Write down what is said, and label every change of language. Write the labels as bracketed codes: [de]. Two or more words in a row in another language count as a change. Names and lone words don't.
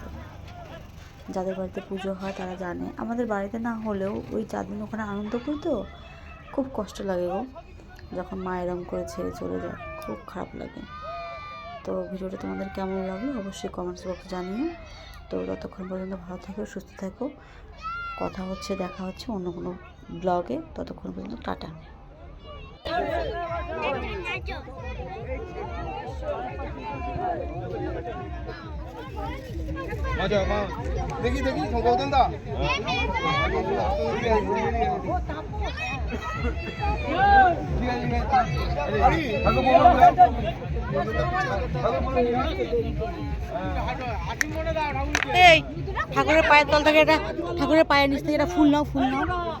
[bn] যাদের বাড়িতে পুজো হয় তারা জানে, আমাদের বাড়িতে না হলেও ওই 4 দিন ওখানে আনন্দ করি, তো খুব কষ্ট লাগে গো যখন মা এরম করে ছেড়ে চলে যায়, খুব খারাপ লাগে। তো ভিডিওটা তোমাদের কেমন লাগলো অবশ্যই [en] comments boxe [bn] জানিও। তো ততক্ষণ পর্যন্ত ভালো থেকো, সুস্থ থেকো, দেখা হচ্ছে অন্য কোনো ব্লগে, ততক্ষণ পর্যন্ত টাটা। [ko] 맞아, 막 내기 더 거든다. 아니, 방금 보는 거야? 방금 보는 거야? [bn] এই ঠাকুরের পায়ের তল থেকে এটা, ঠাকুরের পায়ের নিচ থেকে এটা ফুল নাও, ফুল নাও।